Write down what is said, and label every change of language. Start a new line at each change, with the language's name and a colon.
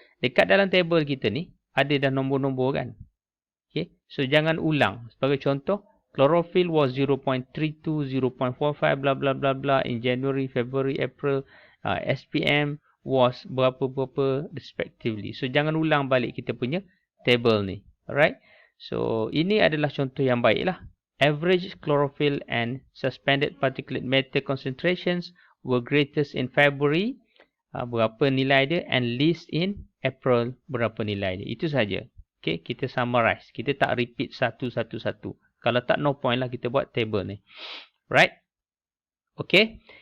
Malay: Dekat dalam table kita ni, ada dah nombor-nombor kan. Okay. So jangan ulang. Sebagai contoh,
English: chlorophyll was 0.32, 0.45, bla bla bla bla in January, February, April. SPM was
Malay: berapa-berapa
English: respectively.
Malay: So jangan ulang balik kita punya table ni. Alright. So ini adalah contoh yang baik lah.
English: Average chlorophyll and suspended particulate matter concentrations were greatest in February.
Malay: Berapa nilai dia,
English: and least in April,
Malay: berapa nilai dia. Itu saja. Okay, kita summarize. Kita tak repeat satu-satu. Kalau tak, no point lah kita buat table ni. Right? Okay.